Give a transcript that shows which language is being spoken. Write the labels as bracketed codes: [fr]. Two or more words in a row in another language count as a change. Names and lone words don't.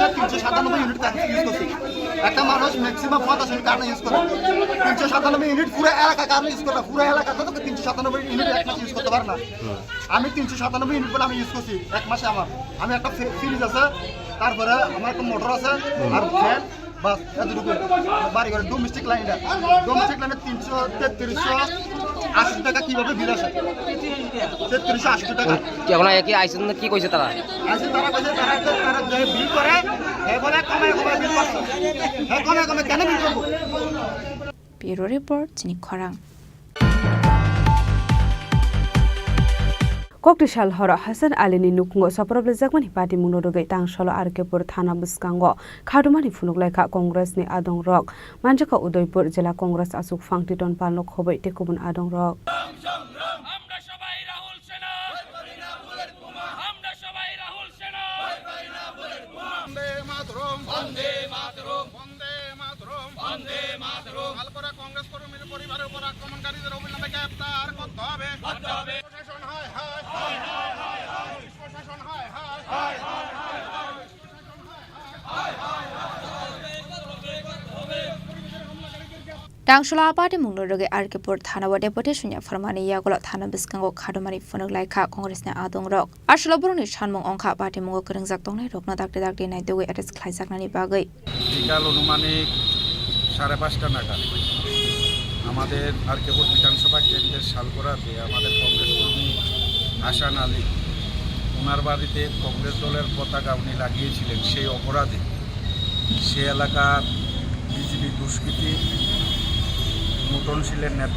[bn] 397 ইউনিট কারেন্ট ইউজ করছি একটা মানুষ ম্যাক্সিমাম 50 ইউনিট কারেন্ট ইউজ করে 397 ইউনিট পুরো এলাকা কারেন্ট ইউজ করে পুরো এলাকা তো 397 ইউনিট এক মাসে ইউজ করতে পারে না আমি 397 ইউনিট বলে আমি ইউজ করছি এক মাসে আমি একটা ফ্রিজ আছে তারপরে আমার একটা মোটর আছে আর ফ্যান বাস এতটুকু বাড়ি ঘরে [en] domestic line [bn] 380 টাকা কিভাবে বিল আসে 380 টাকা কি এখন কি আইছেন না কি কইছে তারা তারা যে বিল করে বলে কমে বিল পাচ্ছে কমে কেন বিল করবো [en] bureau report [trp] চিনি খরাং Koktisal hora Hasan Ali ni nukungo saprable zakmani party munodogai tangsalo Arkepur thana buskango khadumani funuklaika Congress ni adong rok manjaka Udaipur jela Congress asuk fangtiton palno khobai tekubun adong rok [bn] কংগ্রেস কর্মীর পরিবারের উপর আক্রমণকারীদের অবিলম্বে গ্রেফতার করতে হবে প্রশাসন হায় হায় প্রশাসন হায় হায় [trp] Tangshula party mungloge Arkepur thana wa deputation ya farmani yagolo thana biskango khadumari funuk laika Congress na adong rok ashlo buruni shanmung ongkha party mungo krengjak tongnai rokna dakte nai dewe address khlaisak nani bagai [bn] বিকাল অনুমানিক 5:30 নাগাদ আমাদের আরকেপুর বিধানসভা কেন্দ্রের শালগোড়াতে আমাদের কংগ্রেস কর্মী হাসান আলী ওনার বাড়িতে কংগ্রেস দলের পতাকা উনি লাগিয়েছিলেন সেই অপরাধে সে এলাকার বিজেপি দুষ্কৃতী মুটনশীলের